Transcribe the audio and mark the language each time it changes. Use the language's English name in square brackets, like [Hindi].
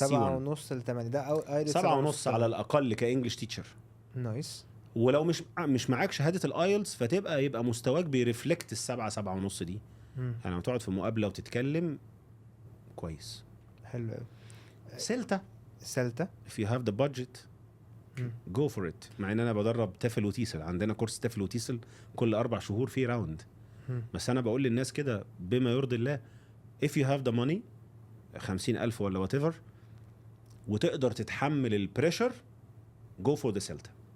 [Arabic] 7.5 ل 8 ده ايلتس 7.5 على الاقل كانجلش تيتشر. نايس. ولو مش معاك شهاده الايلتس يبقى مستواك بيرفلكت ال7.5 دي. يعني لما تقعد في مقابله وتتكلم كويس. حلو قوي. سلتا سلتا [English] if you have the budget go for it. [Arabic] مع ان انا بدرب تفل وتيسل، عندنا كورس تفل وتيسل كل 4 شهور في راوند. بس انا بقول للناس كده بما يرضي الله if you have the money 50,000 ولا whatever وتقدر تتحمل البريشر go for the سلتا.